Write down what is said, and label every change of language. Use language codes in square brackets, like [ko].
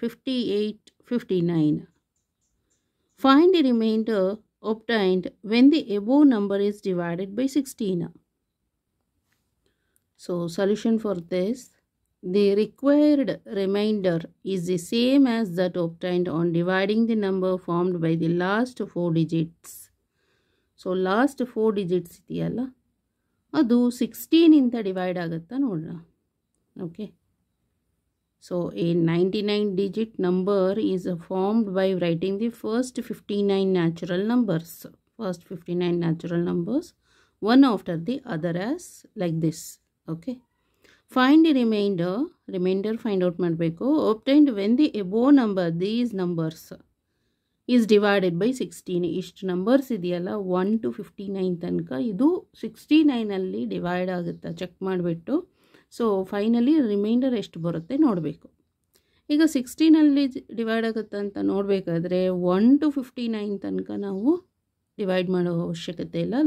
[en] 58, 59. Find the remainder obtained when the above number is divided by 16. So, solution for this, the required remainder is the same as that obtained on dividing the number formed by the last 4 digits. So, last 4 digits [kn] ಇದೆಯಲ್ಲ ಅದು 16 ಇಂದ divide ಆಗುತ್ತಾ ನೋಡೋಣ. [en] Okay. So, a 99 digit number is formed by writing the first 59 natural numbers. First 59 natural numbers, one after the other as like this. Okay. Find the remainder find out ಮಾಡಬೇಕು. Obtained when the above number, these numbers is divided by 16. [kn] ಇಷ್ಟು numbers ಇದೆಯಲ್ಲ 1 to 59 ತನಕ ಇದು 69ಅಲ್ಲಿ divide ಆಗುತ್ತಾ check ಮಾಡಿಬಿಟ್ಟು so finally reminder ಎಷ್ಟು ಬರುತ್ತೆ ನೋಡಬೇಕು. ಈಗ 16ಅಲ್ಲಿ ಡಿವೈಡ್ ಆಗುತ್ತಾ ಅಂತ ನೋಡಬೇಕಾದ್ರೆ 1 to 59 ತನಕ ನಾವು ಡಿವೈಡ್ ಮಾಡೋ ಅವಶ್ಯಕತೆ ಇಲ್ಲ.